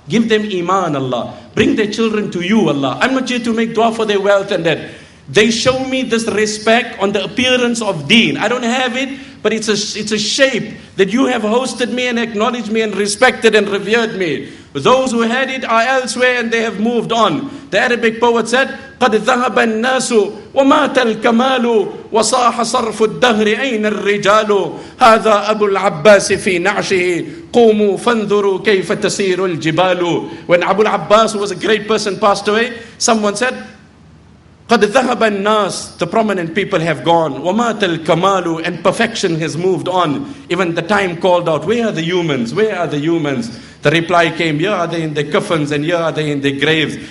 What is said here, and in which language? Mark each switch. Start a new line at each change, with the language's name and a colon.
English: Give them iman, Allah. Bring their children to you, Allah. I'm not here to make dua for their wealth and that. They show me this respect on the appearance of deen. I don't have it, but it's a shape that you have hosted me and acknowledged me and respected and revered me. Those who had it are elsewhere and they have moved on. The Arabic poet said,
Arabic: قَدْ ذَهَبَ النَّاسُ وَمَاتَ الْكَمَالُ وَصَاحَ صَرْفُ الدَّهْرِ أَيْنَ الرِّجَالُ هَذَا أَبُو الْعَبَّاسِ فِي نَعْشِهِ قُومُوا فَانْظُرُوا كَيْفَ تَسِيرُ الْجِبَالُ.
English: When Abu al-Abbas, who was a great person, passed away, someone said,
Arabic: قَدْ ذَهَبَ النَّاسِ,
English: the prominent people have gone.
Arabic: وَمَاتَ الْكَمَالُ,
English: and perfection has moved on. Even the time called out, where are the humans? Where are the humans? The reply came, here are they in their coffins and here are they in their graves.